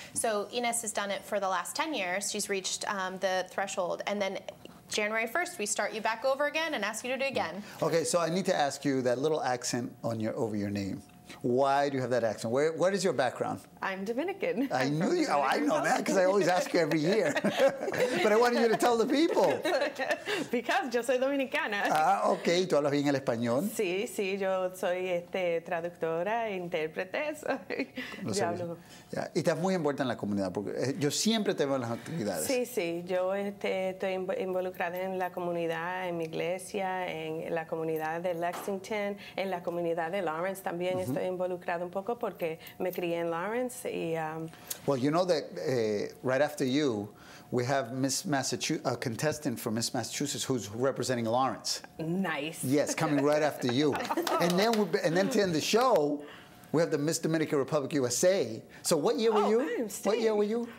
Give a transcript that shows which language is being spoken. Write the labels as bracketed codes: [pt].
[en] So Ines has done it for the last 10 years. She's reached the threshold, and then January 1st, we start you back over again and ask you to do it again. Okay, so I need to ask you that little accent on over your name. Why do you have that accent? What is your background? I'm Dominican. I knew you. Oh, I know that because I always ask you every year. But I wanted you to tell the people. Because [es] yo soy dominicana. Ah, ok. ¿Tú hablas bien el español? Sí, sí. Yo soy traductora, intérprete. Yo hablo. Yeah. Y estás muy envuelta en la comunidad porque yo siempre te veo en las actividades. Sí, sí. Yo estoy involucrada en la comunidad, en mi iglesia, en la comunidad de Lexington, en la comunidad de Lawrence también estoy involucrada un poco porque me crié en Lawrence. [en] Well, you know that right after you, we have Miss Massachusetts, a contestant for Miss Massachusetts who's representing Lawrence. Nice. Yes, coming right after you. And then to end the show, we have the Miss Dominican Republic USA. So what year were you? What year were you?